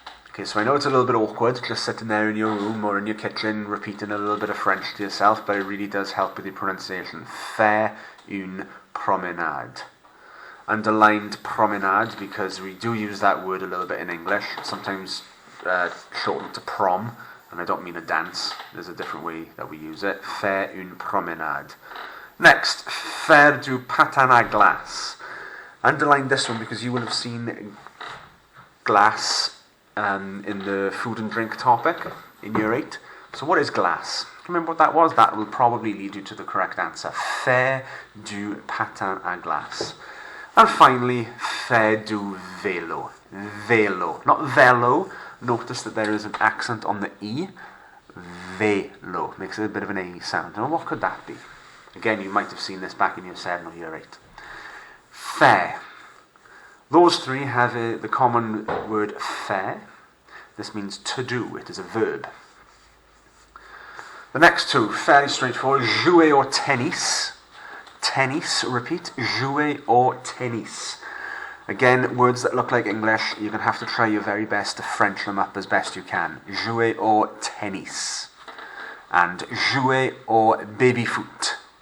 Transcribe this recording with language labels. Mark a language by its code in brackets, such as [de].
[en] Okay, so I know it's a little bit awkward just sitting there in your room or in your kitchen repeating a little bit of French to yourself, but it really does help with your pronunciation. [fr] Faire une promenade. [en] Underlined promenade because we do use that word a little bit in English, sometimes shortened to prom, and I don't mean a dance, there's a different way that we use it. [fr] Faire une promenade. Next, faire du patin à glace. [en] Underline this one because you will have seen glass in the food and drink topic in year 8. So what is glace? Remember what that was? That will probably lead you to the correct answer. [fr] Faire du patin à glace. [en] And finally, [fr] faire du vélo. Vélo. [en] Not [fr] vélo. [en] Notice that there is an accent on the E. Vélo. Makes it a bit of an A sound. Now, what could that be? Again, you might have seen this back in year 7 or year 8. [fr] Faire. [en] Those 3 have the common word faire. This means to do. It is a verb. The next 2, fairly straightforward. [fr] Jouer au tennis. [en] Tennis, repeat. [fr] Jouer au tennis. [en] Again, words that look like English, you're going to have to try your very best to French them up as best you can. [fr] Jouer au tennis. [en] And [fr] jouer au baby-foot.